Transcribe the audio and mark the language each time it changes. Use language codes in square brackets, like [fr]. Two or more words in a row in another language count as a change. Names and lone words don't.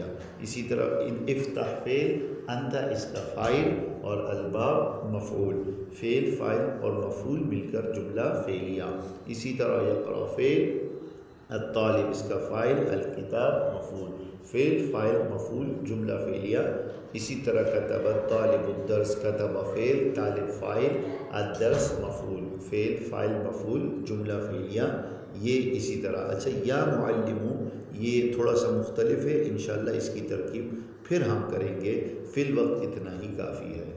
[ur] اسی طرح افتح فعل، انت اس کا فاعل، اور الباب مفعول، فعل فاعل اور مفعول مل کر جملہ فعلیہ۔ اسی طرح یقرأ فعل، الطالب اس کا فاعل، الکتاب مفعول، فعل فاعل مفعول جملہ فعلیہ۔ اسی طرح [ar] کتب الطالب الدرس، [ur] کتب فعل، طالب فاعل، الدرس مفعول، فعل فاعل مفعول جملہ فعلیہ، یہ اسی طرح۔ اچھا، [ar] یا معلمو [ur] یہ تھوڑا سا مختلف ہے، انشاءاللہ اس کی ترکیب پھر ہم کریں گے، فی الوقت اتنا ہی کافی ہے۔